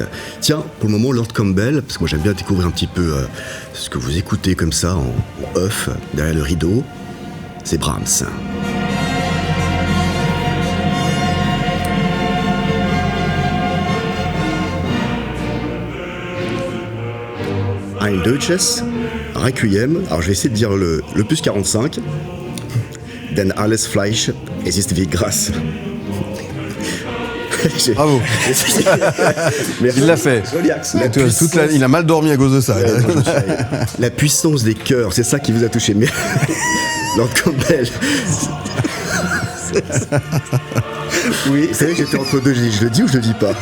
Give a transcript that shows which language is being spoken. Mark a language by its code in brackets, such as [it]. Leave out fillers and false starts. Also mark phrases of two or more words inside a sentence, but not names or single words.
[fr] Tiens, pour le moment, Lord Campbell, parce que moi j'aime bien découvrir un petit peu ce que vous écoutez comme ça en off, derrière le rideau, c'est Brahms. Ein Deutsches Requiem. Alors je vais essayer de dire le plus 45. [de] Denn alles Fleisch, es ist wie Gras. [fr] Bravo. Il l'a fait. Il a mal dormi à cause de ça. La puissance des cœurs, c'est ça qui vous a touché. Mais Lord Campbell. Oui, vous savez que j'étais entre deux, je le dis ou je le dis pas?